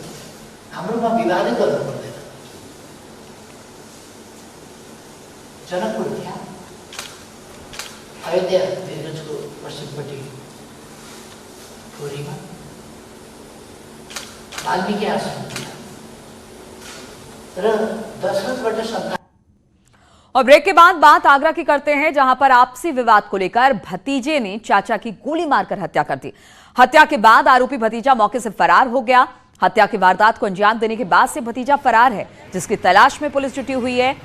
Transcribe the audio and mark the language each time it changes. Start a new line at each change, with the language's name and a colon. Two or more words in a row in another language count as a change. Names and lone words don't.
Nepali: हाम्रोमा विवादै गर्नु पर्दैन। जनकपुर त्यहाँ, अयोध्या वीरगञ्जको पश्चिमपट्टि टोरीमा, वाल्मीकि आश्रम र दशरथबाट सन्तान।
Hindi: और ब्रेक के बाद बात आगरा की करते हैं, जहां पर आपसी विवाद को लेकर भतीजे ने चाचा की गोली मारकर हत्या कर दी। हत्या के बाद आरोपी भतीजा मौके से फरार हो गया। हत्या की वारदात को अंजाम देने के बाद से भतीजा फरार है, जिसकी तलाश में पुलिस जुटी हुई है।